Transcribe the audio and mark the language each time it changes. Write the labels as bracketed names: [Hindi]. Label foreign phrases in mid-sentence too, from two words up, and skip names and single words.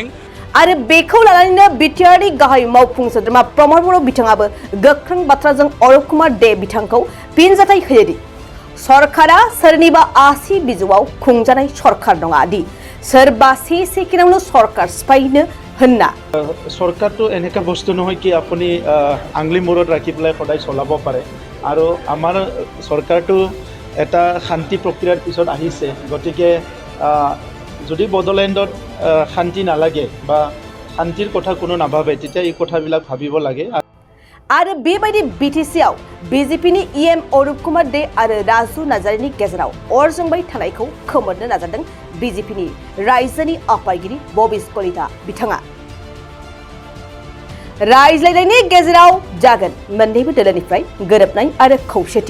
[Bodo] आरो बेखौ लानानैनो बिटिआरनि गाहाय मावफुं सोद्रोमा प्रमद बर' बिथाङाबो गोख्रों बाथ्राजों अरूप कुमार दे बिथांखौ फिनजाथाय होयोदि सरकारा सोरनिबा आसि बिजौआव खुंजानाय सरकार नङा दि सोरबा से सेकेन्डआवनो सरकार सिफायनो होनना। [Assamese] सरकारটো এনেকা বস্তু নহয় কি আপুনি আংলি মূৰত ৰাখি পেলাই সদায় চলাব পাৰে আৰু আমাৰ চৰকাৰটো এটা শান্তি প্ৰক্ৰিয়াৰ পিছত আহিছে। গতিকে যদি বড়োলেণ্ডত শান্তি নালাগে বা শান্তিৰ কথা কোনো নাভাবে তেতিয়া এই কথাবিলাক ভাবিব লাগে। [Bodo] आरो बेबायदि बिटिसिआव बीजेपीनि इएम अरूप कुमार दे आरो राजु नार्जारिनि गेजेराव अर जोंबाय थानायखौ खोमोरनो नाजादों बीजेपीनि रायजोनि आफादगिरि भबेश कलिता बिथाङा। रायज्लायनायनि गेजेराव जागोन मोन्नैबो दोलोनिफ्राय गोरोबनाय आरो खौसेथि।